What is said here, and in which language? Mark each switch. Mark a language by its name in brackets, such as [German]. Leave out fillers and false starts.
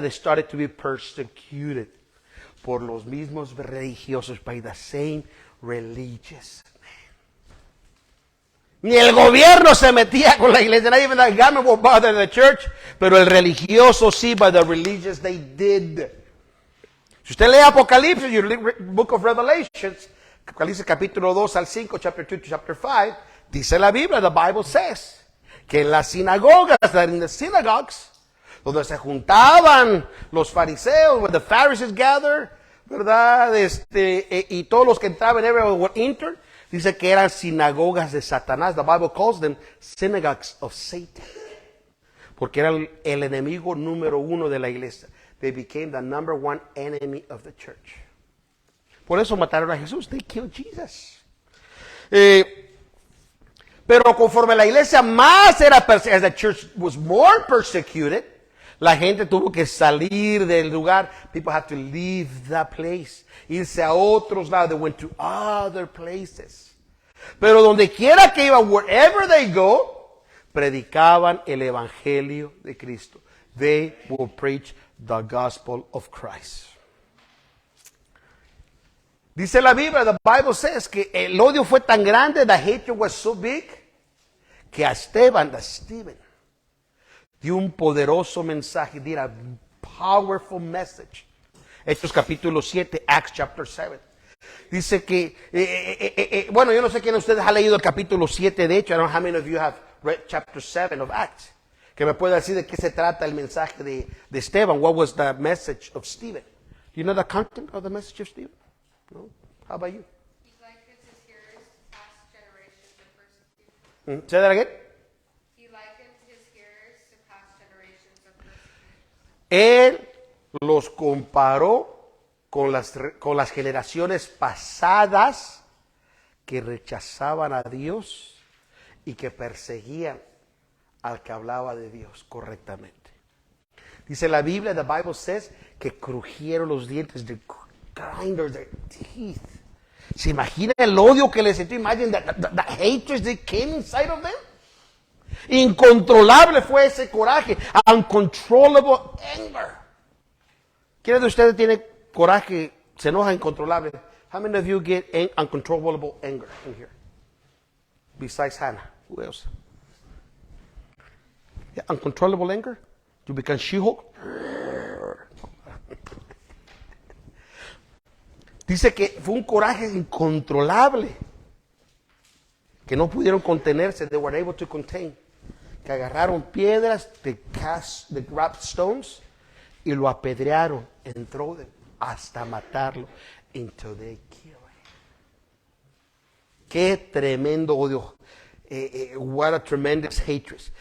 [English] They started to be persecuted [Spanish] por los mismos religiosos, [English] by the same religious. [Spanish] Ni el gobierno se metía con la iglesia. [English] Not even the government will bother the church. [Spanish] Pero el religioso sí, [English] by the religious they did. [Spanish] Si usted lee Apocalipsis, [English] you read Book of Revelations, [Spanish] Apocalipsis capítulo 2 al 5, [English] chapter 2 to chapter 5, [Spanish] dice la Biblia, [English] the Bible says, [Spanish] que en las sinagogas, [English] that in the synagogues, [Spanish] donde se juntaban los fariseos, [English] where the Pharisees gathered, [Spanish] ¿verdad? Y todos los que entraban, [English] everyone would enter, [Spanish] dice que eran sinagogas de Satanás. [English] The Bible calls them synagogues of Satan. [Spanish] Porque eran el enemigo número uno de la iglesia. [English] They became the number one enemy of the church. [Spanish] Por eso mataron a Jesús. [English] They killed Jesus. [Spanish] Pero conforme la iglesia más era perseguida, [English] as the church was more persecuted, [Spanish] la gente tuvo que salir del lugar. [English] People had to leave that place. [Spanish] Irse a otros lados. [English] They went to other places. [Spanish] Pero donde quiera que iban, [English] wherever they go, [Spanish] predicaban el evangelio de Cristo. [English] They will preach the gospel of Christ. [Spanish] Dice la Biblia, [English] the Bible says, [Spanish] que el odio fue tan grande, [English] the hatred was so big, [Spanish] que a Stephen dio un poderoso mensaje, [English] did a powerful message. [Spanish] Hechos capítulo 7, [English] Acts chapter 7. [Spanish] Dice que, bueno, yo no sé quién de ustedes ha leído el capítulo 7 de Hechos. [English] I don't know how many of you have read chapter 7 of Acts. [Spanish] Que me pueda decir de qué se trata el mensaje de Esteban. [English] What was the message of Stephen? Do you know the content of the message of Stephen? No? How about you? He likened his hearers to past generations of persecution. Say that again. He likened his hearers to past generations of persecution. [Spanish] Él los comparó con las generaciones pasadas que rechazaban a Dios y que perseguían al que hablaba de Dios correctamente. Dice la Biblia, the Bible says, que crujieron los dientes, [English] they grinded their teeth. [Spanish] ¿Se imagina el odio que les sentí? [English] Imagine the hatred that came inside of them. [Spanish] Incontrolable fue ese coraje. [English] Uncontrollable anger. [Spanish] ¿Quién de ustedes tiene coraje, se enoja incontrolable? [English] How many of you get uncontrollable anger in here? Besides Hannah. Who else? Yeah, uncontrollable anger? You become She-Hulk? [Spanish] Dice que fue un coraje incontrolable, que no pudieron contenerse. [English] They were able to contain. [Spanish] Que agarraron piedras, [English] they grabbed stones, [Spanish] y lo apedrearon [English] and threw them [Spanish] hasta matarlo [English] until they killed him. [Spanish] Qué tremendo odio. [English] What a tremendous hatred.